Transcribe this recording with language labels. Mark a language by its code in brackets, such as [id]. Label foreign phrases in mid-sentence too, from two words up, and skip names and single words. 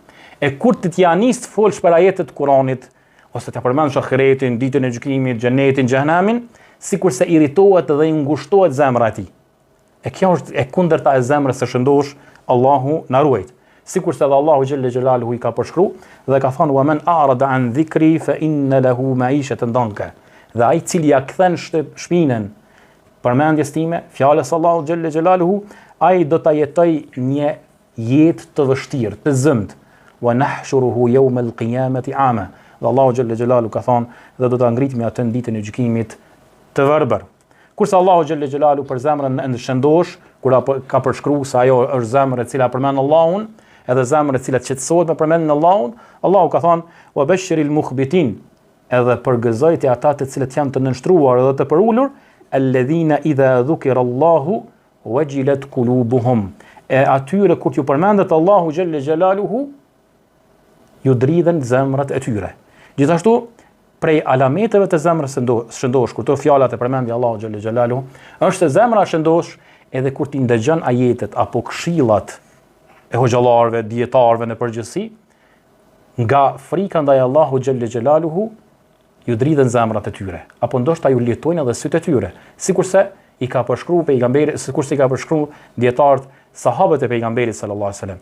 [sq] E kur ti janis të folsh për ajetet e Kuranit ose të përmendësh ahiretin, ditën e gjykimit, xhenetin, xhehenamin, sikurse irritohet dhe i ngushtohet zemra e tij. E kjo është e kundërta e zemrës së shëndosh, Allahu na ruaj. Sikurse edhe Allahu [ar] جل جلاله [sq] i ka përshkruar dhe ka thënë: [ar] "ومن أعرض عن ذكري فإن له معيشة ضنكا." [sq] Dhe ai i cili ja kthen shpinën përmendjes time, fjalës Allahu [ar] جل جلاله, [sq] ai do ta jetoj një jetë të vështirë, të zëmt. [ar] ونحشره يوم القيامة أعمى. [sq] Dhe Allahu [ar] جل جلاله [sq] ka thënë dhe do ta ngritemi atë në ditën e gjykimit të verbër. Kurse Allahu [ar] جل جلاله [sq] për zemrën e shëndosh, kur ka përshkruar se ajo është zemra e cila përmend Allahun, edhe zemra e cila qetësohet me përmendjen e Allahut, Allahu ka thënë: [ar] "وبشر المخبتين." [sq] Edhe përgëzojti ata të cilët janë të nënshtruar dhe të përulur, [ar] الذين إذا ذكر الله وجلت قلوبهم. [sq] E atyre kur ju përmendet Allahu [ar] جل جلاله, [sq] ju dridhen zemrat e tyre. Gjithashtu, prej alameteve të zemrës së shëndosh, kur to fjalat e përmendja Allahu [ar] جل جلاله, [sq] është se zemra shëndosh edhe kur ti ndëgjon ajetet apo këshillat e hoxhallarëve, dietarëve në përgjithësi, nga frika ndaj Allahu [ar] جل جلاله, [sq] ju dridhen zemrat e tyre, apo ndoshta ju letojnë edhe sytë e tyre, sikurse i ka përshkruar pejgamberi, sikurse i ka përshkruar dietarët, sahabët e pejgamberit [ar] صلى الله عليه وسلم.